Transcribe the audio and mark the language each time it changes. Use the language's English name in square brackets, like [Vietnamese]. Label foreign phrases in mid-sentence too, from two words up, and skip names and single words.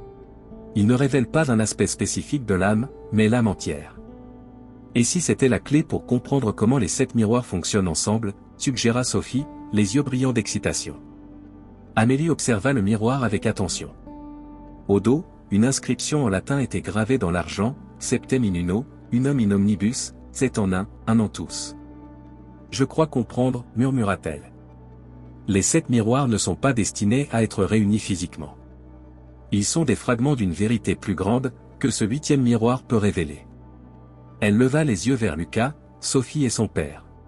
[French] Il ne révèle pas un aspect spécifique de l'âme, mais l'âme entière. Et si c'était la clé pour comprendre comment les 7 miroirs fonctionnent ensemble, suggéra Sophie, les yeux brillants d'excitation. Amélie observa le miroir avec attention. Au dos, une inscription en latin était gravée dans l'argent, [Latin] Septem in uno, unum in omnibus, [French] 7 en un en tous. Je crois comprendre, murmura-t-elle. Les 7 miroirs ne sont pas destinés à être réunis physiquement. Ils sont des fragments d'une vérité plus grande, que ce 8e miroir peut révéler. Elle leva les yeux vers Lucas, Sophie et son père.